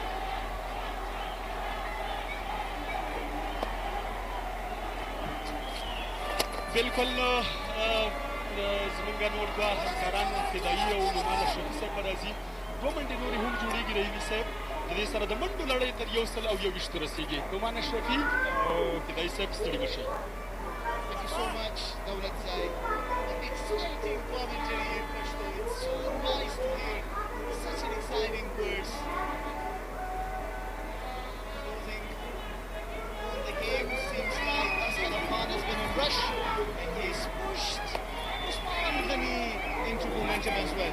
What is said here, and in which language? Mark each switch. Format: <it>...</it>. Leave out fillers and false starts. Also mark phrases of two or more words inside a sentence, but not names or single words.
<ps>بالکل زمونږ نور دوه همکاران فدایي او نعمان اشرفي صاحب به راځي دوه منډې نورې هم جوړېږي رحیمي صاحب د دې سره د منډو لړۍ تر 121 ته رسېږي نعمان اشرفي او فدایي صاحب ستړي مه شئ</ps> <en>Thank you so much, Daulat Zai. Exciting commentary, Pashto. It's so nice to hear such an exciting words. Closing on the game seems like Asghar Khan has been in rush and he's pushed Usman Ghani into momentum as well.</en>